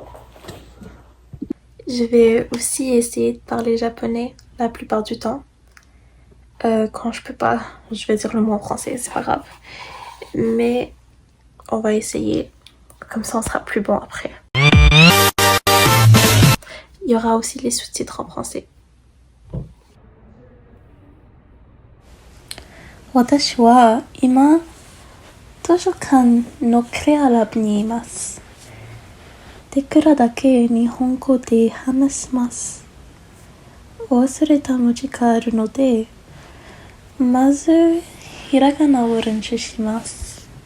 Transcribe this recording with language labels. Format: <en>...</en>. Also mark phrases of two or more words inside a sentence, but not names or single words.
<fr>Je vais aussi essayer de parler japonais la plupart du temps. Quand je peux pas, je vais dire le mot en français, c'est pas grave. Mais on va essayer, comme ça on sera plus bon après. Il y aura aussi les sous-titres en français.</fr> <ja>私は今図書館のクレアラブにいます。できるだけ日本語で話します。忘れた文字があるので、まずひらがなを練習します。</ja>